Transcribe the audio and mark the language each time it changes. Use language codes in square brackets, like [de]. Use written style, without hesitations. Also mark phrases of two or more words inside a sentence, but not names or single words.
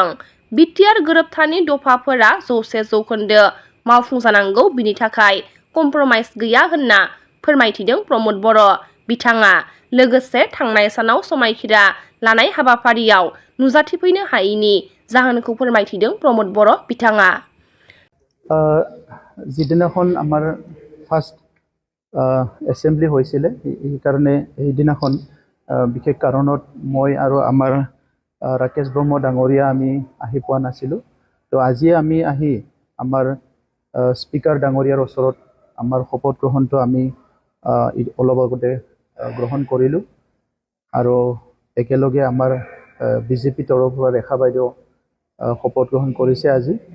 [brx] बिटिआर गोरोबथानि दफाफोरा 100% मावफुंजानांगौ बिनि थाखाय कमप्रमाइस गैया होनना फोरमायथिदों प्रमद बर' बिथाङा। लोगोसे थांनाय सानाव समायखिरा लानाय हाबाफारियाव नुजाथिफैनो हायैनि जाहोनखौ फोरमायथिदों प्रमद बर' बिथाङा। [as] যিদিনাখন আমাৰ [en] first assembly [as] হৈছিলে সেইকাৰণে সেইদিনাখন বিশেষ কাৰণত মই আৰু আমাৰ ৰাকেশ ব্ৰহ্ম ডাঙৰীয়া আমি আহি পোৱা নাছিলোঁ। তো আজি আমি আহি আমাৰ স্পীকাৰ ডাঙৰীয়াৰ ওচৰত আমাৰ শপত গ্ৰহণটো আমি অলপ আগতে গ্ৰহণ কৰিলোঁ আৰু একেলগে আমাৰ বিজেপি তৰফৰ পৰা ৰেখা বাইদেউ শপত গ্ৰহণ কৰিছে আজি।